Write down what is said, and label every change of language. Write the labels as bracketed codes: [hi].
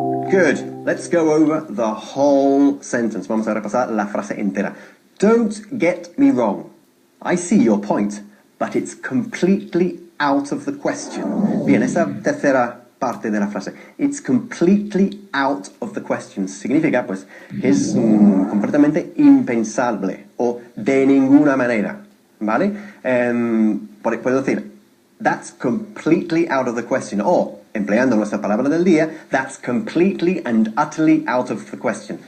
[en] Good. Let's go over the whole sentence. [es] Vamos a repasar la frase entera. [en] Don't get me wrong. I see your point, but it's completely out of the question. [es] Bien, esa tercera parte de la frase. [en] It's completely out of the question. [es] Significa, pues, es completamente impensable o de ninguna manera. ¿Vale? Puedo decir, [en] that's completely out of the question. [es] O, empleando nuestra palabra del día, [en] that's completely and utterly out of the question.